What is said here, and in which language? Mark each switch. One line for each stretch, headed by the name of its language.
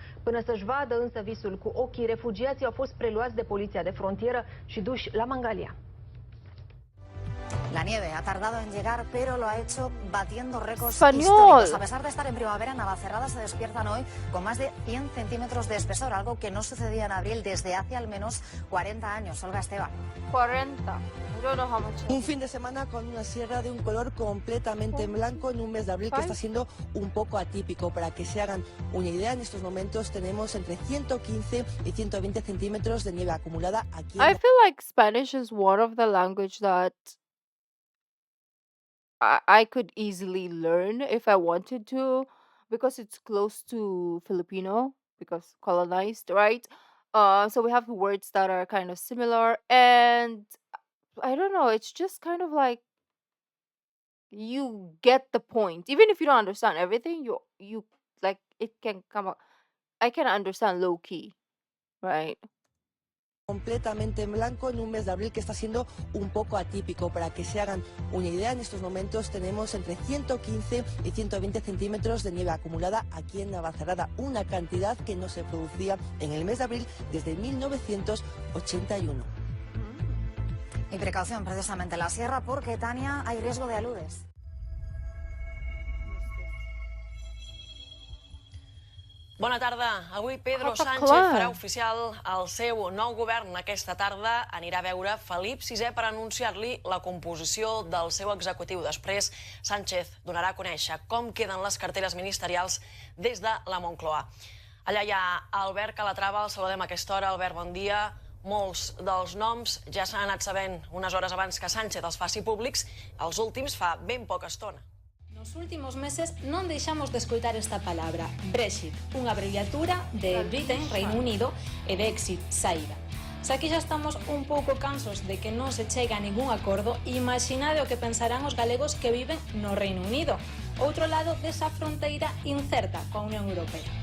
Romanian: Până să-și vadă însă visul cu ochii, refugiații au fost preluați de poliția de frontieră și duși la Mangalia.
Spanish: La nieve ha tardado en llegar, pero lo ha hecho batiendo récords Español. históricos. A pesar de estar en primavera, Navacerrada se despiertan hoy con más de 100 centímetros de espesor, algo que no sucedía en abril desde hace al menos 40 años. Olga Esteban.
English: 40. I don't know how much.
Spanish: Un fin de semana con una sierra de un color completamente en blanco en un mes de abril que está siendo un poco atípico. Para que se hagan una idea, en estos momentos tenemos entre 115 y 120 centímetros de nieve acumulada aquí en
English: I feel like Spanish is one of the language that I could easily learn if I wanted to because it's close to Filipino because colonized, right? So we have words that are kind of similar, and I don't know, it's just kind of like you get the point. Even if you don't understand everything, you like it can come up. I can understand low key, right?
Spanish: completamente en blanco en un mes de abril que está siendo un poco atípico. Para que se hagan una idea, en estos momentos tenemos entre 115 y 120 centímetros de nieve acumulada aquí en Navacerrada, una cantidad que no se producía en el mes de abril desde 1981. Y precaución precisamente en la sierra porque, Tania, hay riesgo de aludes.
Catalan: Bona tarda. Avui Pedro Apa, Sánchez clar. farà oficial el seu nou govern. Aquesta tarda anirà a veure Felip VI per anunciar-li la composició del seu executiu. Després, Sánchez donarà a conèixer com queden les carteres ministerials des de la Moncloa. Allà hi ha Albert Calatrava, el saludem a aquesta hora. Albert, bon dia. Molts dels noms ja s'han anat sabent unes hores abans que Sánchez els faci públics. Els últims fa ben poca estona.
Galician: Nos últimos meses non deixamos de escoitar esta palabra, Brexit, unha abreviatura de Britain, Reino Unido, e de exit, saída. Se aquí xa estamos un pouco cansos de que non se chega a ningún acordo, imaginade o que pensarán os galegos que viven no Reino Unido, outro lado desa fronteira incerta coa Unión Europea.